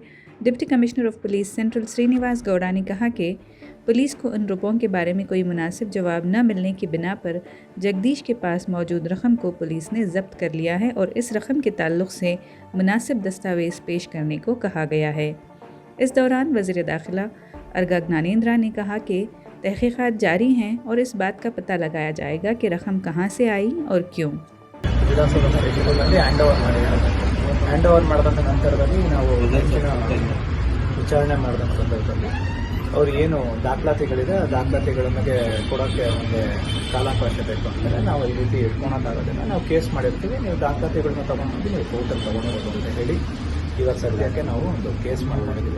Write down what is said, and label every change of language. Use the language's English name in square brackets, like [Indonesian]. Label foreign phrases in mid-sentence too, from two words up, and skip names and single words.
[English] Deputy Commissioner of Police Central [Hindi] श्रीनिवास गौड़ा ने कहा कि पुलिस को उन रुपयों के बारे में कोई मुनासिब जवाब न मिलने की बिना पर जगदीश के पास मौजूद रकम को पुलिस ने जब्त कर लिया है और इस रकम के ताल्लुक़ से मुनासिब दस्तावेज़ पेश करने को कहा गया है। इस दौरान वज़ीर दाखिला अर्गा ज्ञानेंद्रा ने कहा कि तहक़ीक़ात जारी हैं और इस बात का पता लगाया जाएगा कि रकम कहाँ से आई और क्यों। [English] hand over [Kannada] ಮಾಡಿದಂಥ ನಂತರದಲ್ಲಿ ನಾವು ವಿಚಾರಣೆ ಮಾಡಿದಂಥ ಸಂದರ್ಭದಲ್ಲಿ ಅವ್ರು ಏನು ದಾಖಲಾತಿಗಳಿದೆ ಆ ದಾಖಲಾತಿಗಳನ್ನು ಕೊಡೋಕ್ಕೆ ಒಂದು ಕಾಲಾವಕಾಶ ಬೇಕು ಅಂತಾರೆ. ನಾವು ಈ ರೀತಿ ಇಟ್ಕೊಳಕ್ಕಾಗೋದಿಲ್ಲ, ನಾವು ಕೇಸ್ ಮಾಡಿರ್ತೀವಿ, ನೀವು ದಾಖಲಾತಿಗಳನ್ನ ತೊಗೊಂಡ್ಬಂದು ನೀವು ಕೋರ್ಟಲ್ಲಿ ತೊಗೊಂಡೋಗೋದು ಅಂತ ಹೇಳಿ ಇವತ್ತು ಸದ್ಯಕ್ಕೆ ನಾವು ಒಂದು ಕೇಸ್ ಮಾಡಿದ್ದೀವಿ.